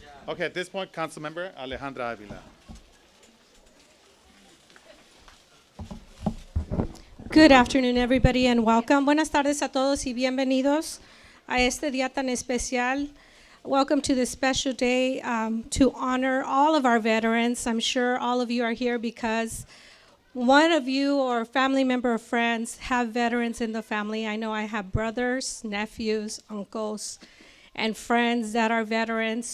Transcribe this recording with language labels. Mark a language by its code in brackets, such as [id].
[en] Okay, at this point, Councilmember Alejandra Avila. Good afternoon, everybody, and welcome. [es] Buenas tardes a todos y bienvenidos a este día tan especial. [en] Welcome to this special day to honor all of our veterans. I'm sure all of you are here because one of you or family member or friends have veterans in the family. I know I have brothers, nephews, uncles, and friends that are veterans.